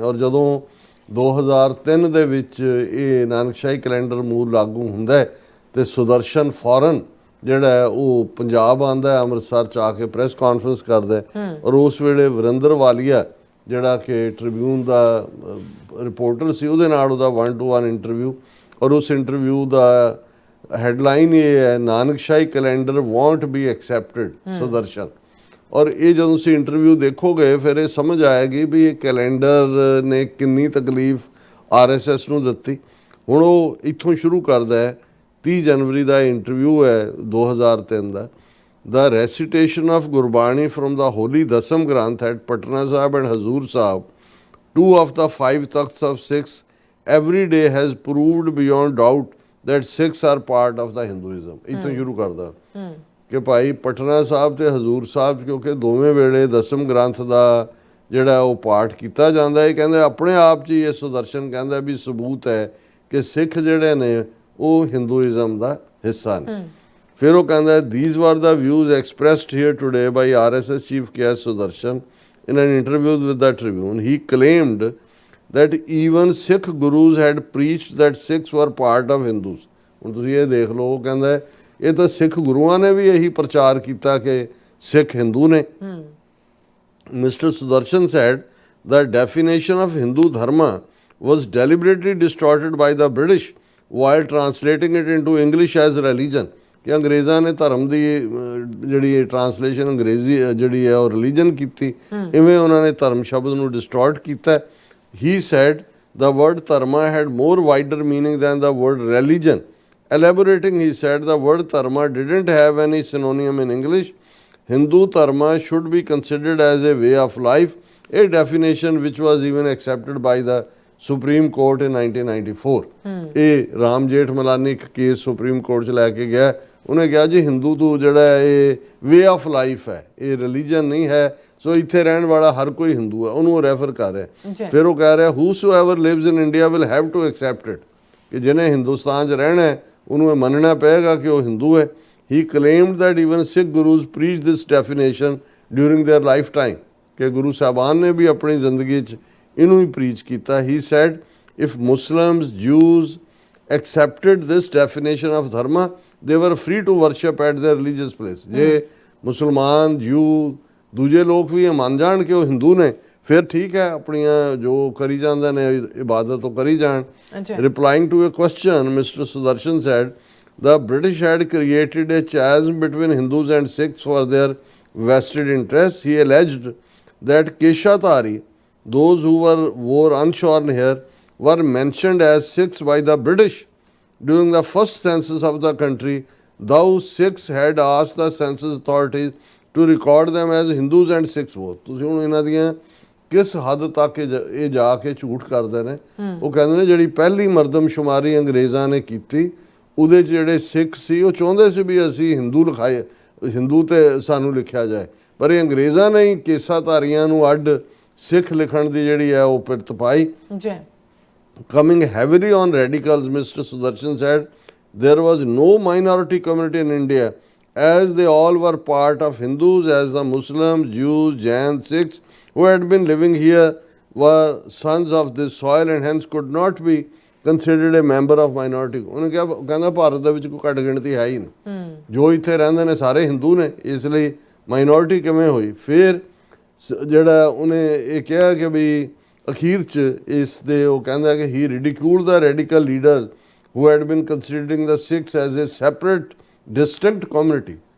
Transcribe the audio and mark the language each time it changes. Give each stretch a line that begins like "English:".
Punjabi: ਔਰ ਜਦੋਂ 2003 ਦੇ ਵਿੱਚ ਇਹ ਨਾਨਕਸ਼ਾਹੀ ਕੈਲੰਡਰ ਮੂਲ ਲਾਗੂ ਹੁੰਦਾ ਹੈ ਤੇ ਸੁਦਰਸ਼ਨ ਫੌਰਨ ਜਿਹੜਾ ਹੈ ਉਹ ਪੰਜਾਬ ਆਉਂਦਾ ਹੈ, ਅੰਮ੍ਰਿਤਸਰ 'ਚ ਆ ਕੇ ਪ੍ਰੈਸ ਕਾਨਫਰੰਸ ਕਰਦਾ ਔਰ ਉਸ ਵੇਲੇ ਵਰਿੰਦਰ ਵਾਲੀਆ ਜਿਹੜਾ ਕਿ ਟ੍ਰਿਬਿਊਨ ਦਾ ਰਿਪੋਰਟਰ ਸੀ, ਉਹਦੇ ਨਾਲ ਉਹਦਾ 1-to-1 ਇੰਟਰਵਿਊ, ਔਰ ਉਸ ਇੰਟਰਵਿਊ ਦਾ ਹੈਡਲਾਈਨ ਇਹ ਹੈ, ਨਾਨਕਸ਼ਾਹੀ calendar
English: won't be accepted
Punjabi: Sudarshan. ਔਰ ਇਹ ਜਦੋਂ ਤੁਸੀਂ ਇੰਟਰਵਿਊ ਦੇਖੋਗੇ ਫਿਰ ਇਹ ਸਮਝ ਆਏਗੀ ਵੀ ਇਹ ਕੈਲੰਡਰ ਨੇ ਕਿੰਨੀ ਤਕਲੀਫ RSS ਨੂੰ ਦਿੱਤੀ। ਹੁਣ ਉਹ ਇੱਥੋਂ ਸ਼ੁਰੂ ਕਰਦਾ ਹੈ, 30 ਜਨਵਰੀ ਦਾ ਇੰਟਰਵਿਊ ਹੈ 2003 ਦਾ।
English: The recitation of Gurbani from the holy Dasam Granth at Patna Sahib and Hazur Sahib, 2 of the 5 takhts of Sikhs, every day has proved beyond doubt that Sikhs are part of the Hinduism.
Punjabi: ਇੱਥੋਂ ਸ਼ੁਰੂ ਕਰਦਾ ਕਿ ਭਾਈ ਪਟਨਾ ਸਾਹਿਬ ਤੇ ਹਜ਼ੂਰ ਸਾਹਿਬ, ਕਿਉਂਕਿ ਦੋਵੇਂ ਵੇਲੇ ਦਸਮ ਗ੍ਰੰਥ ਦਾ ਜਿਹੜਾ ਉਹ ਪਾਠ ਕੀਤਾ ਜਾਂਦਾ ਹੈ, ਕਹਿੰਦੇ ਆਪਣੇ ਆਪ 'ਚ ਹੀ ਇਹ ਸੁਦਰਸ਼ਨ ਕਹਿੰਦਾ ਵੀ ਸਬੂਤ ਹੈ ਕਿ ਸਿੱਖ ਜਿਹੜੇ ਨੇ ਉਹ ਹਿੰਦੂਇਜ਼ਮ ਦਾ ਹਿੱਸਾ ਨੇ। ਫਿਰ ਉਹ ਕਹਿੰਦਾ
English: these were the views expressed here today by RSS chief K.S. Sudarshan in an interview with the Tribune. He claimed that even Sikh gurus had preached that Sikhs were part of Hindus.
Punjabi: ਹੁਣ ਤੁਸੀਂ ਇਹ ਦੇਖ ਲਓ, ਉਹ ਕਹਿੰਦਾ ਇਹ ਤਾਂ ਸਿੱਖ ਗੁਰੂਆਂ ਨੇ ਵੀ ਇਹੀ ਪ੍ਰਚਾਰ ਕੀਤਾ ਕਿ ਸਿੱਖ ਹਿੰਦੂ ਨੇ।
English: Mr. Sudarshan said the definition of Hindu dharma was deliberately distorted by the British while translating it into English as religion.
Punjabi: ਕਿ ਅੰਗਰੇਜ਼ਾਂ ਨੇ ਧਰਮ ਦੀ ਜਿਹੜੀ ਟਰਾਂਸਲੇਸ਼ਨ ਅੰਗਰੇਜ਼ੀ ਜਿਹੜੀ ਹੈ ਉਹ ਰਿਲੀਜਨ ਕੀਤੀ, ਇਵੇਂ ਉਹਨਾਂ ਨੇ ਧਰਮ ਸ਼ਬਦ ਨੂੰ ਡਿਸਟੋਰਟ ਕੀਤਾ।
English: He said the word dharma had more wider meaning than the word religion. Elaborating, he said the word dharma didn't have any synonym in English. Hindu dharma should be considered as a way of life, a definition which was even accepted by the Supreme Court in 1994.
Punjabi: ਇਹ ਰਾਮ ਜੇਠ ਮਲਾਨੀ ਇੱਕ case supreme court 'ਚ ਲੈ ਕੇ ਗਿਆ। ਉਹਨੇ ਕਿਹਾ ਜੀ ਹਿੰਦੂ ਤੋਂ ਜਿਹੜਾ ਇਹ ਵੇ ਆਫ ਲਾਈਫ ਹੈ, ਇਹ ਰਿਲੀਜਨ ਨਹੀਂ ਹੈ, ਸੋ ਇੱਥੇ ਰਹਿਣ ਵਾਲਾ ਹਰ ਕੋਈ ਹਿੰਦੂ ਹੈ, ਉਹਨੂੰ ਉਹ ਰੈਫਰ ਕਰ ਰਿਹਾ। ਫਿਰ ਉਹ ਕਹਿ ਰਿਹਾ
English: whosoever lives in India will have to accept it,
Punjabi: ਕਿ ਜਿਹਨੇ ਹਿੰਦੁਸਤਾਨ 'ਚ ਰਹਿਣਾ ਹੈ ਉਹਨੂੰ ਇਹ ਮੰਨਣਾ ਪਏਗਾ ਕਿ ਉਹ ਹਿੰਦੂ ਹੈ।
English: he claimed that even Sikh Gurus preach this definition during their lifetime,
Punjabi: ਕਿ ਗੁਰੂ ਸਾਹਿਬਾਨ ਨੇ ਵੀ ਆਪਣੀ ਜ਼ਿੰਦਗੀ 'ਚ ਇਹਨੂੰ ਹੀ ਪ੍ਰੀਚ ਕੀਤਾ।
English: He said if Muslims Jews accepted this definition of dharma, they were free to worship at their religious place.
Punjabi: ਜੇ ਮੁਸਲਮਾਨ ਜੂ ਦੂਜੇ ਲੋਕ ਵੀ ਇਹ ਮੰਨ ਜਾਣ ਕਿ ਉਹ ਹਿੰਦੂ ਨੇ, ਫਿਰ ਠੀਕ ਹੈ, ਆਪਣੀਆਂ ਜੋ ਕਰੀ ਜਾਂਦੇ ਨੇ ਇਬਾਦਤ ਉਹ ਕਰੀ ਜਾਣ।
English: Replying to a question, Mr. Sudarshan said, the British had created a chasm between Hindus and Sikhs for their vested interests. He alleged that Keshatari, those who wore unshorn hair, were mentioned as Sikhs by the British during the first census of the country. Those Sikhs had asked the census authorities to record them as Hindus and Sikhs both.
Punjabi: ਤੁਸੀਂ ਹੁਣ ਇਹਨਾਂ ਦੀਆਂ ਕਿਸ ਹੱਦ ਤੱਕ ਇਹ ਜਾ ਕੇ ਝੂਠ ਕਰਦੇ ਨੇ। ਉਹ ਕਹਿੰਦੇ ਨੇ ਜਿਹੜੀ ਪਹਿਲੀ ਮਰਦਮਸ਼ੁਮਾਰੀ ਅੰਗਰੇਜ਼ਾਂ ਨੇ ਕੀਤੀ ਉਹਦੇ 'ਚ ਜਿਹੜੇ ਸਿੱਖ ਸੀ ਉਹ ਚਾਹੁੰਦੇ ਸੀ ਵੀ ਅਸੀਂ ਹਿੰਦੂ ਲਿਖਾਏ, ਹਿੰਦੂ ਤੇ ਸਾਨੂੰ ਲਿਖਿਆ ਜਾਏ, ਪਰ ਇਹ ਅੰਗਰੇਜ਼ਾਂ ਨੇ ਹੀ ਕੇਸਾਧਾਰੀਆਂ ਨੂੰ ਅੱਡ ਸਿੱਖ ਲਿਖਣ ਦੀ ਜਿਹੜੀ ਹੈ ਉਹ ਪਿੱਤ ਪਾਈ।
English: Coming heavily on radicals, Mr. Sudarshan said there was no minority community in India, as they all were part of Hindus, as the Muslims, Jews, Jains, Sikhs who had been living here were sons of this soil and hence could not be considered a member of minority.
Punjabi: ਉਹਨੇ ਕਿਹਾ ਕਹਿੰਦਾ ਭਾਰਤ ਦੇ ਵਿੱਚ ਕੋਈ ਘੱਟ ਗਿਣਤੀ ਹੈ ਹੀ ਨਹੀਂ, ਜੋ ਇੱਥੇ ਰਹਿੰਦੇ ਨੇ ਸਾਰੇ ਹਿੰਦੂ ਨੇ, ਇਸ ਲਈ ਮਾਈਨੋਰਿਟੀ ਕਿਵੇਂ ਹੋਈ। ਫਿਰ ਜਿਹੜਾ ਉਹਨੇ ਇਹ ਕਿਹਾ ਕਿ ਵੀ ਅਖੀਰ 'ਚ ਇਸ ਦੇ ਉਹ ਕਹਿੰਦਾ ਕਿ
English: He ridiculed the radical leader who had been considering the Sikhs as a separate distinct community.